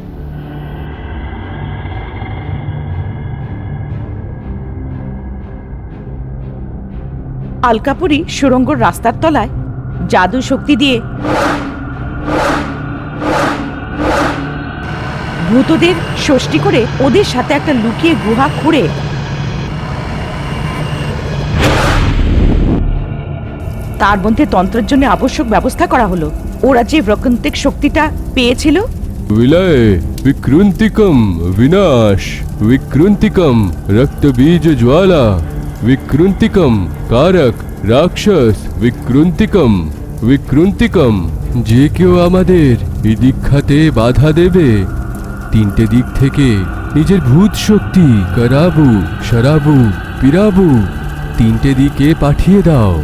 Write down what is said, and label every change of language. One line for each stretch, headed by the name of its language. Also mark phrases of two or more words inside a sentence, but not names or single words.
Bangla: আলকাপুরি সুড়ঙ্গর রাস্তার তলায় জাদু শক্তি দিয়ে ভূতদের ষষ্ঠী করে ওদের সাথে একটা লুকিয়ে গুহা খুঁড়ে তার মধ্যে তন্ত্রের জন্য আবশ্যক ব্যবস্থা করা হলো। ওরা যে ব্রকন্তিক শক্তিটা পেয়েছিল, विलय विकृंतिकम विनाश विकृंतिकम रक्त बीज ज्वाला विकृंतिकम कारक রাক্ষস বিক্রুন্তিকম বিক্রুন্তিকম, যে কেউ আমাদের এই দীক্ষাতে বাধা দেবে 3টে দিক থেকে নিজের ভূত শক্তি করাবু শরাবু পিরাবু 3টে দিকে পাঠিয়ে দাও।